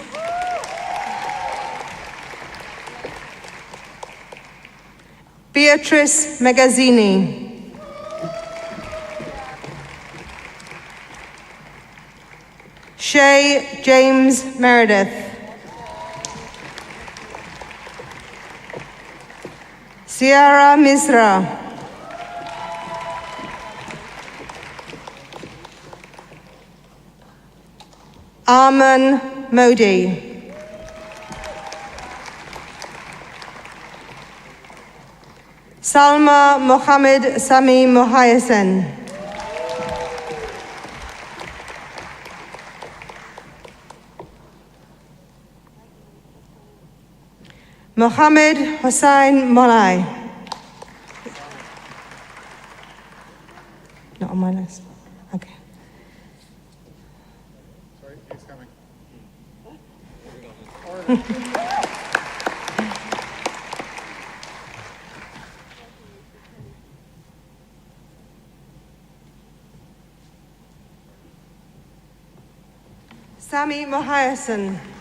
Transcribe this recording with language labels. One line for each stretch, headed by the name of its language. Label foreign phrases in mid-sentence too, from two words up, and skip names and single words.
English: Beatrice Magazzini. Shay James Meredith. Sierra Misra. Arman Modi. Salma Mohammed Sami Mohayasen. Mohammed Hossein Molai. Not on my list. Okay. Sorry, he's coming. Sami Mohayasen.